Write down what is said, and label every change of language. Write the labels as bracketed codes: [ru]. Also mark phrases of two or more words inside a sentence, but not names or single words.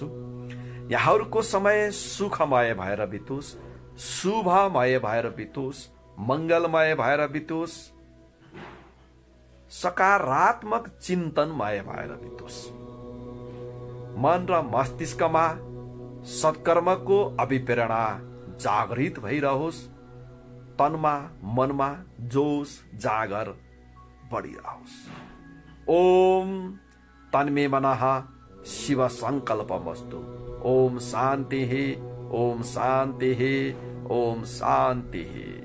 [ne] यहाँहरूको समय सुखमय भएर बितोस्, शुभमय भएर बितोस्, मंगलमय भएर बितोस्, सकारात्मक चिन्तनमय भएर बितोस्। मन र मस्तिष्कमा सत्कर्मको अभिप्रेरणा जागृत भइरहोस्, तनमा मनमा जोश जागर बढिरहोस्। [sa] ओम तन्मे मनः शिव संकल्पमस्तु। ओम शान्ति, ओम शान्ति, ओम शान्ति।